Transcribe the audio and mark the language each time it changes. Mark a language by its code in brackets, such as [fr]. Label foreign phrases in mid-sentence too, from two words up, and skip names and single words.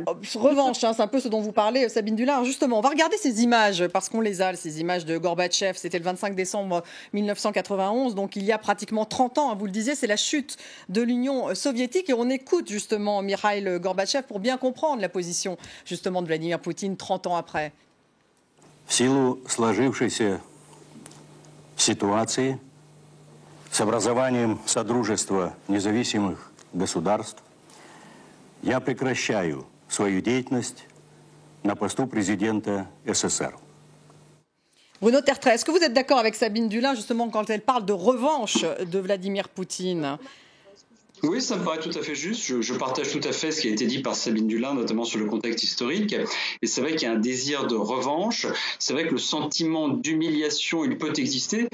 [fr] Revanche, c'est un peu ce dont vous parlez, Sabine Dulin. Justement, on va regarder ces images, parce qu'on les a, ces images de Gorbatchev. C'était le 25 décembre 1991, donc il y a pratiquement 30 ans, vous le disiez, c'est la chute de l'Union soviétique. Et on écoute justement Mikhail Gorbatchev pour bien comprendre la position justement de Vladimir Poutine 30 ans après. [ru] В силу сложившейся ситуации с образованием Содружества независимых государств я прекращаю свою деятельность на посту президента СССР. [fr] Bruno Tertrais, est-ce que vous êtes d'accord avec Sabine Dulin justement quand elle parle de revanche de Vladimir Poutine ? Oui, ça me paraît tout à fait juste. Je partage tout à fait ce qui a été dit par Sabine Dulin, notamment sur le contexte historique. Et c'est vrai qu'il y a un désir de revanche. C'est vrai que le sentiment d'humiliation, il peut exister.